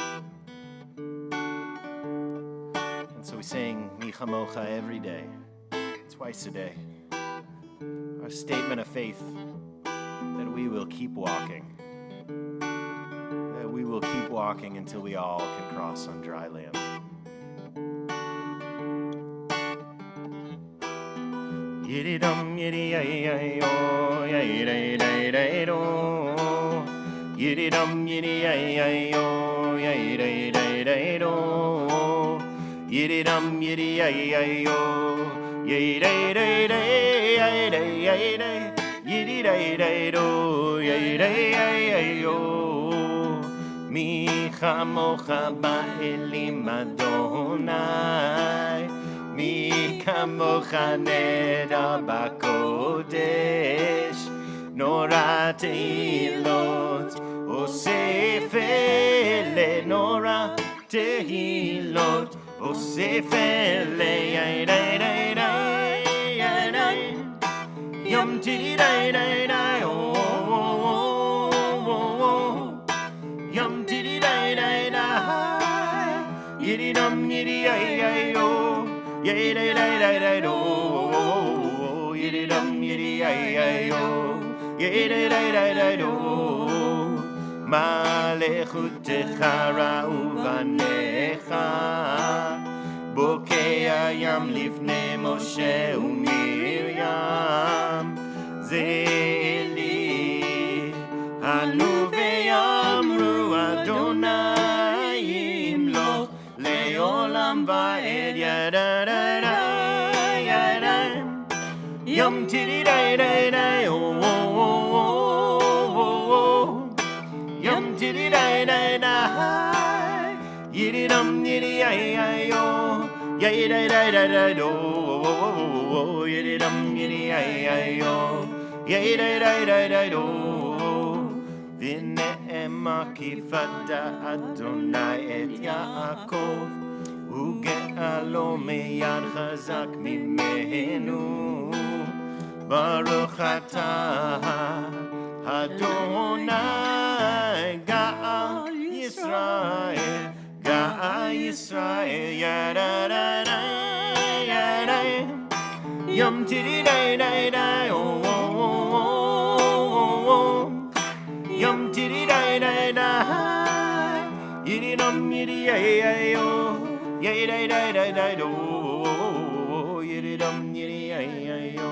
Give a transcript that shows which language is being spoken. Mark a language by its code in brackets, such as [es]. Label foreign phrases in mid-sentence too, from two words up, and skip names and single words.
[en] And so we sing [he] מי כמוכה [en] every day, twice a day. Our statement of faith that we will keep walking. That we will keep walking until we all can cross on dry land. Yididum yidiyay-ay-yo, yay-day-day-day-do. Yididum yidiyay-ay-yo, yay-day-day-day-do. Yididum yidiyay-ay-yo, yay-day-day-day-ay-day-ay-day. Yididay-day-do, yay-day-ay-ay-yo. [he] מי כמוכה באלים אדני. מי כמוכה נאדר בקודש, נורא תהלות עושה פלא נורא תהלות עושה פלא yai-dai-dai-dai, yom tididai-dai-dai, yom tididai-dai-dai, yididum yidiyay-ay-yo. Yay-day-day-day-day-do, yiddy-dum, yiddy-ay-ay-yo, yay-day-day-day-day-do. מלכותך ראו בניך בוקע ים לפני משה ומרים. זה אלי ענו ואמרו אדני ימלוך לעולם ועד yada-da-da, yada. Yum tiddy-day-day-day, oh, oh, oh, oh, oh. Yum tiddy-day-day-day, yiddy-dum, yiddy-ay-ay-yo, yay-day-day-day-day-do, oh, oh, oh, yiddy-dum, yiddy-ay-ay-yo, yay-day-day-day-day-do. ונאמר כי פדה אדני את יעקב וגאלו מיד חזק ממנו. ברוך אתה אדני גאל ישראל גאל ישראל, yada-da-da, yada. Yum tiddy-day-day-day, oh, oh, oh, oh, oh. Yum tiddy-day-day-day, yiddy-dum, yiddy-ay-ay-yo. Yay day day day day do. Yiddy dum yiddy ay ay yo.